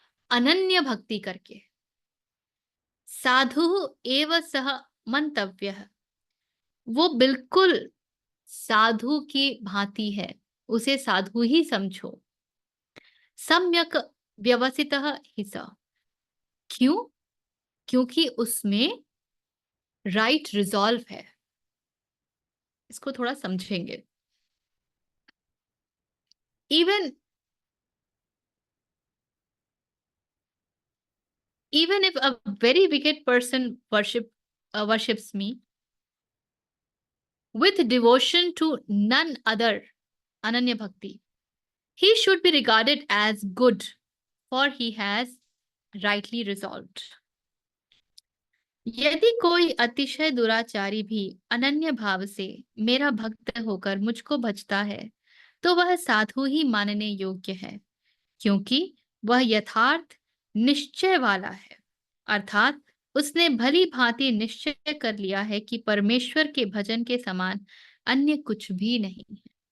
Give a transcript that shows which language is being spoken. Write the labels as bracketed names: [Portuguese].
[Hindi] अनन्य भक्ति करके। [Sanskrit] साधु एव सह मंतव्य, [Hindi] वो बिल्कुल साधु की भांति है, उसे साधु ही समझो। [Sanskrit] सम्यक व्यवसितः हि सः। क्यों? [Hindi] क्योंकि उसमें राइट रिजॉल्व है। इसको थोड़ा समझेंगे। [English] Even even if a very wicked person worships me, with devotion to none other, ananya bhakti, he should be regarded as good, for he has rightly resolved. [Hindi] यदि कोई अतिशय दुराचारी भी अनन्य भाव से मेरा भक्त होकर मुझको भजता है, तो वह साधु ही मानने योग्य है, क्योंकि वह यथार्थ निश्चय वाला है, अर्थात उसने भली भांति निश्चय कर लिया है कि परमेश्वर के भजन के समान अन्य कुछ भी नहीं है।